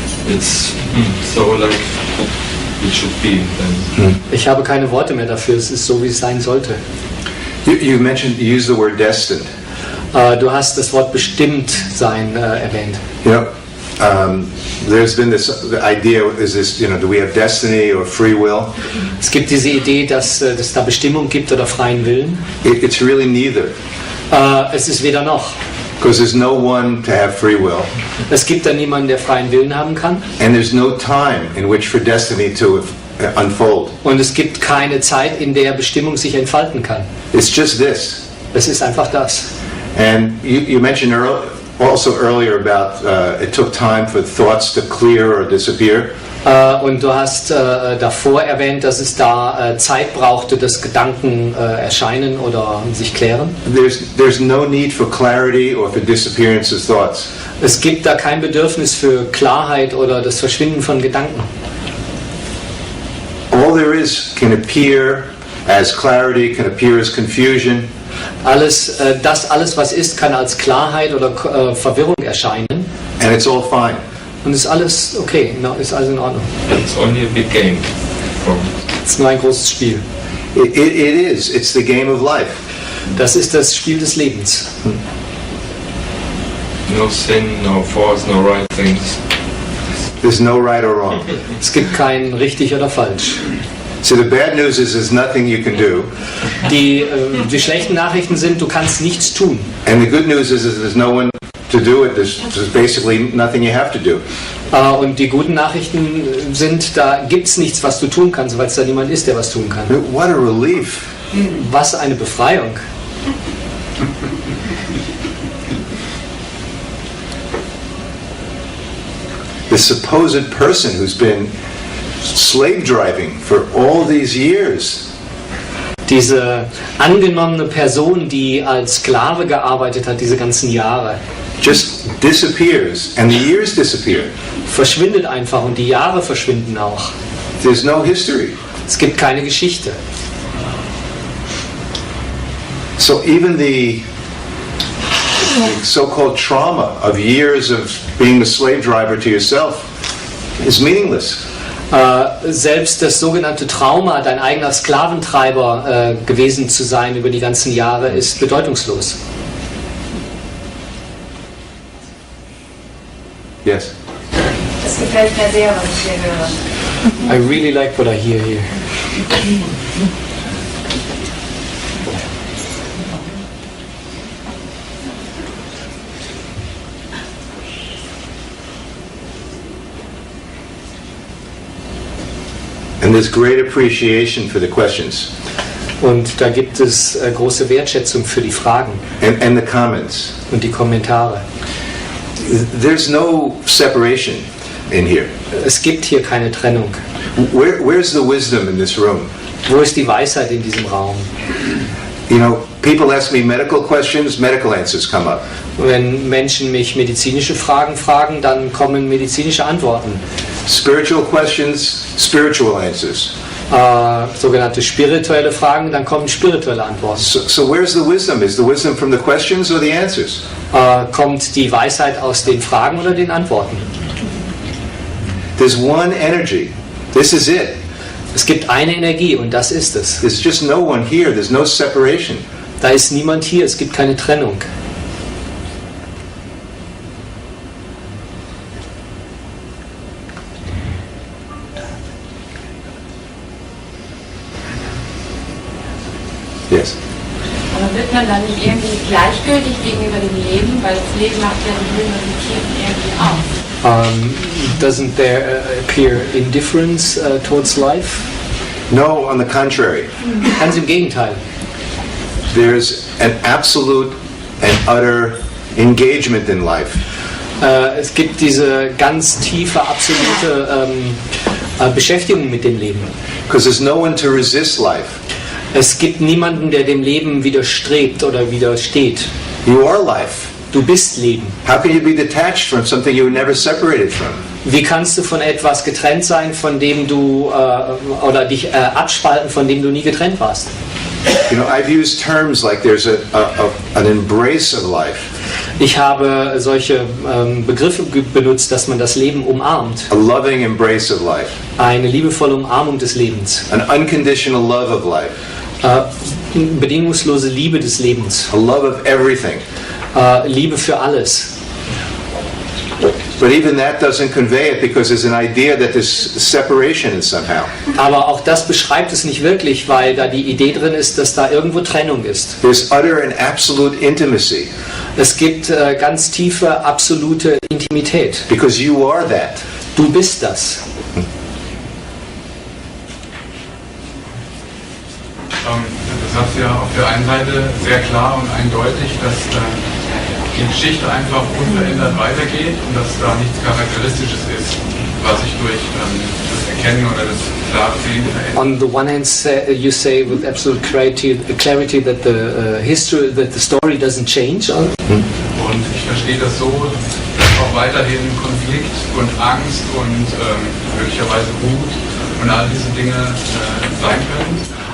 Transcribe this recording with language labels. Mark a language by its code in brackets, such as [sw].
[en] It's so like it should be then. [de] Ich habe keine Worte mehr dafür. Es ist so, wie es sein sollte. [en] You used the word destined. [de] Du hast das Wort bestimmt sein erwähnt. [en] You know, there's been this idea, do we have destiny or free will? [de] Es gibt diese Idee, dass es da Bestimmung gibt oder freien Willen. [en] It's really neither. [de] Es ist weder noch. [en] Because there's no one to have free will. [de] Es gibt da niemanden, der freien Willen haben kann. [en] And there's no time in which for destiny to unfold. [de] Und es gibt keine Zeit, in der Bestimmung sich entfalten kann. [en] It's just this. [de] Es ist einfach das. [en] And you mentioned also earlier about it took time for thoughts to clear or disappear. [de] Und du hast davor erwähnt, dass es da Zeit brauchte, dass Gedanken erscheinen oder sich klären. [en] There's no need for clarity or for disappearance of thoughts. [de] Es gibt da kein Bedürfnis für Klarheit oder das Verschwinden von Gedanken. [en] All there is can appear as clarity, can appear as confusion. [de] Alles, was ist, kann als Klarheit oder Verwirrung erscheinen. [en] And it's all fine. [de] Und ist alles okay, ist alles in Ordnung. [en] It's only a big game. [de] Es ist nur ein großes Spiel. [en] It is. It's the game of life. [de] Das ist das Spiel des Lebens. [en] No sin, no false, no right things. There's no right or wrong. [de] Es gibt kein richtig oder falsch. [en] So the bad news is there's nothing you can do. [de] Die schlechten Nachrichten sind, du kannst nichts tun. [en] And the good news is there's no one to do it. There's basically nothing you have to do. [de] Und die guten Nachrichten sind, da gibt es nichts, was du tun kannst, weil es da niemand ist, der was tun kann. [en] What a relief. [de] Was eine Befreiung. [en] The supposed person who's been slave driving for all these years. [de] Diese angenommene Person, die als Sklave gearbeitet hat, diese ganzen Jahre. [en] Just disappears and the years disappear. [de] Verschwindet einfach und die Jahre verschwinden auch. [en] There's no history. [de] Es gibt keine Geschichte. [en] So even the so-called trauma of years of being a slave driver to yourself is meaningless. [de] Selbst das sogenannte Trauma, dein eigener Sklaventreiber gewesen zu sein über die ganzen Jahre, ist bedeutungslos. [en] Yes. [de] Das gefällt mir sehr, was ich hier höre. [en] I really like what I hear here. And there's great appreciation for the questions. [de] Und da gibt es große Wertschätzung für die Fragen. [en] And the comments. [de] Und die Kommentare. [en] There's no separation in here. [de] Es gibt hier keine Trennung. [en] Where's the wisdom in this room? [de] Wo ist die Weisheit in diesem Raum? [en] You know, people ask me medical questions, medical answers come up. [de] Wenn Menschen mich medizinische Fragen fragen, dann kommen medizinische Antworten. [en] Spiritual questions, spiritual answers. [de] Sogenannte spirituelle Fragen, dann kommen spirituelle Antworten. [en] So where's the wisdom? Is the wisdom from the questions or the answers? [de] Kommt die Weisheit aus den Fragen oder den Antworten? [en] There's one energy. This is it. [de] Es gibt eine Energie und das ist es. [en] There's just no one here. There's no separation. [de] Da ist niemand hier, es gibt keine Trennung. [en] Yes. [de] Aber wird man dann nicht irgendwie gleichgültig gegenüber dem Leben, weil das Leben macht ja die Höhen und die Tiefen irgendwie auf? [en] Doesn't there appear indifference towards life? No, on the contrary. [de] Ganz im Gegenteil. [en] There's an absolute and utter engagement in life. [de] Es gibt diese ganz tiefe, absolute Beschäftigung mit dem Leben. [en] Because there's no one to resist life. [de] Es gibt niemanden, der dem Leben widerstrebt oder widersteht. [en] You are life. [de] Du bist Leben. [en] How can you be detached from something you were never separated from? [de] Wie kannst du von etwas getrennt sein, von dem du oder dich abspalten, von dem du nie getrennt warst? [en] You know, I've used terms like there's an embrace of life. [de] Ich habe solche Begriffe benutzt, dass man das Leben umarmt. [en] A loving embrace of life. [de] Eine liebevolle Umarmung des Lebens. [en] An unconditional love of life. [de] Bedingungslose Liebe des Lebens. [en] A love of everything. [de] Liebe für alles. [en] But even that doesn't convey it because there's an idea that there's separation in somehow. [de] Aber auch das beschreibt es nicht wirklich, weil da die Idee drin ist, dass da irgendwo Trennung ist. [en] There's utter and absolute intimacy. [de] Es gibt ganz tiefe, absolute Intimität. [en] Because you are that. [de] Du bist das. Du sagst ja auf der einen Seite sehr klar und eindeutig, dass die Geschichte einfach unverändert weitergeht und dass da nichts Charakteristisches ist, was sich durch das Erkennen oder das klare Sehen verändert. [en] On the one hand, you say with absolute clarity that the story doesn't change. [de] Und ich verstehe das so, dass auch weiterhin Konflikt und Angst und möglicherweise Wut und all diese Dinge sein können.